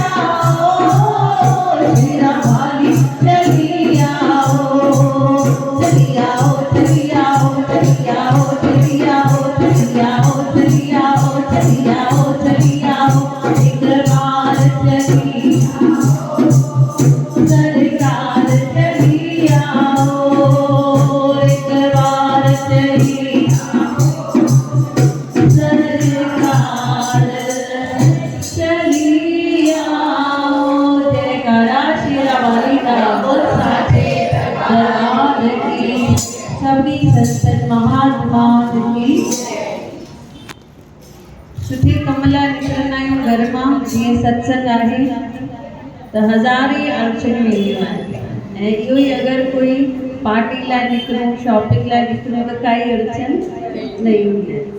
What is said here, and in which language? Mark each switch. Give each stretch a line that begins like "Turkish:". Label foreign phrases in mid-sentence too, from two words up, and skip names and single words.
Hindi: जाओ, शीरा वाली चली आओ, चली आओ, चली आओ, चली आओ, चली आओ, चली आओ, चली आओ, चली आओ, चली आओ, एक बार चली आओ, सरकार चली आओ, एक बार चली आओ, सरकार चली आओ, जयकारा शीरा वाली का बोल साचे दरबार की, सभी संत महात्माओं की।
Sindhi: सुठी कमला निकरंदा आहियूं घर मां, जीअं सत्संग आहे त हज़ारे अड़चन वेंदियूं आहिनि, ऐं इहो ई अगरि कोई पार्टी लाइ निकिरूं, शॉपिंग लाइ निकिरूं त काई अड़चन न ईंदी आहे।